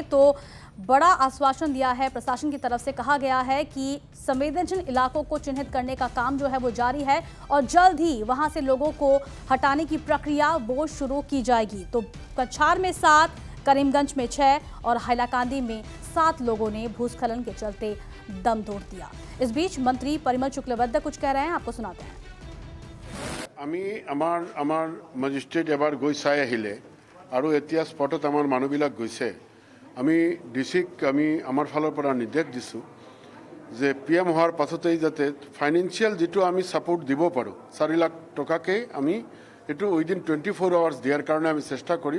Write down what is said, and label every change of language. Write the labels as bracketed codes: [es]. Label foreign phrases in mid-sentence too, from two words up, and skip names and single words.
[hi] तो बड़ा आश्वासन दिया है प्रशासन की तरफ से, कहा गया है कि संवेदनशील इलाकों को चिन्हित करने का काम जो है वो जारी है और जल्द ही वहां से लोगों को हटाने की प्रक्रिया वो शुरू की जाएगी। तो कछार में 7, करीमगंज में 6 और हाइलाकांदी में 7 लोगों ने भूस्खलन के चलते दम तोड़ दिया। इस बीच मंत्री परिमल शुक्लबैद्य कुछ कह रहे हैं, आपको सुनाते हैं। [as] আমি আমাৰ মেজিষ্ট্ৰেট এবাৰ গৈ চাই আহিলে আৰু এতিয়া স্পটত আমাৰ মানুহবিলাক গৈছে। আমি ডিচিক আমাৰ ফালৰ পৰা নিৰ্দেশ দিছোঁ যে PM হোৱাৰ পাছতেই যাতে ফাইনেন্সিয়েল যিটো আমি ছাপোৰ্ট দিব পাৰোঁ 4 লাখ টকাকৈ আমি এইটো [en] within 24 hours [as] দিয়াৰ কাৰণে আমি চেষ্টা কৰিম।